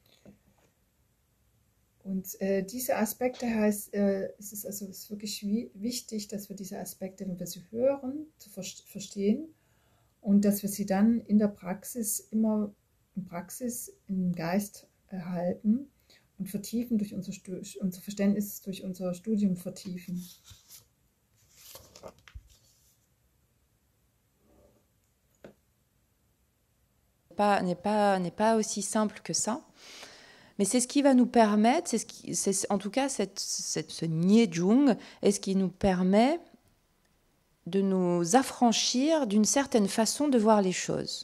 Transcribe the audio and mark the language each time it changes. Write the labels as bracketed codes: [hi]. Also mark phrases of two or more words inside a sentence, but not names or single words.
[de] Und diese Aspekte heißt, es ist wirklich wichtig, dass wir diese Aspekte, wenn wir sie hören, zu verstehen und dass wir sie dann in der Praxis im Geist erhalten und vertiefen durch unser Verständnis, durch unser Studium vertiefen. [fr] N'est pas aussi simple que ça. Mais c'est ce qui va nous permettre, en tout cas ce Ngechung est ce qui nous permet de nous affranchir d'une certaine façon de voir les choses.